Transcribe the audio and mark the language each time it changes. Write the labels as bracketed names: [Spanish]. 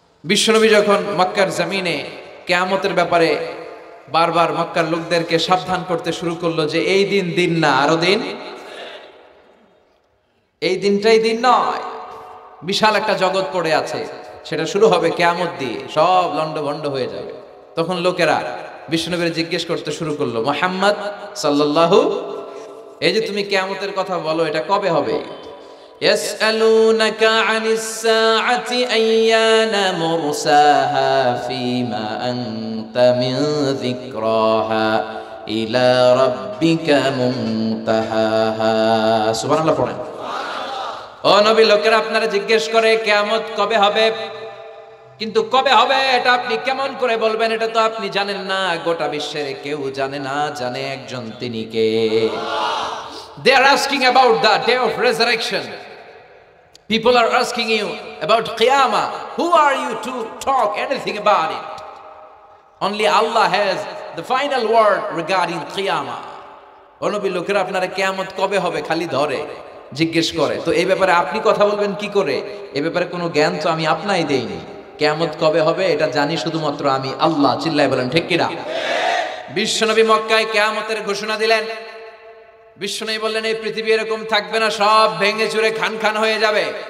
[Bangla] বিশ্বনবী যখন মক্কার জমিনে কিয়ামতের ব্যাপারে বারবার মক্কার লোকদেরকে সাবধান করতে শুরু করলো যে এই দিন দিন না, আরো দিন, এই দিনটাই দিন নয়, বিশাল একটা জগৎ পড়ে আছে, সেটা শুরু হবে কিয়ামত দিয়ে, সব লন্ডভন্ড হয়ে যাবে। তখন লোকেরা বিশ্বনবীর জিজ্ঞেস করতে শুরু করলো, মুহাম্মদ সাল্লাল্লাহু, এই যে তুমি কিয়ামতের কথা বলো, এটা কবে হবে? [Arabic] يسألونك عن الساعة أيان مرساها فيما أنت من ذكراها إلى ربك منتهاها سبحان الله [Bangla] পড়েন। ও নবী, লোকেরা আপনারা জিজ্ঞেস করে কিয়ামত কবে হবে, কিন্তু কবে হবে এটা আপনি কেমন করে বলবেন? এটা তো আপনি জানেন না, গোটা বিশ্বের কেউ জানে না, জানে একজন, তিনি কে। [English] They are asking about the day of resurrection. People are asking you about Qiyamah. Who are you to talk anything about it? Only Allah has the final word regarding Qiyamah. [Bangla] অনবী, লোকেরা আপনারা কিয়ামত কবে হবে খালি ধরে জিজ্ঞেস করে, তো এই ব্যাপারে আপনি কথা বলবেন কি করে? এই ব্যাপারে কোনো জ্ঞান তো আমি আপনাই দেইনি। কিয়ামত কবে হবে এটা জানি শুধুমাত্র আমি আল্লাহ। চিল্লায় বলেন ঠিক কিনা? বিশ্বনবী মক্কায় কিয়ামতের ঘোষণা দিলেন। বিশ্বনবী বললেন, এই পৃথিবী এরকম থাকবে না, সব ভেঙে চুরে খান খান হয়ে যাবে।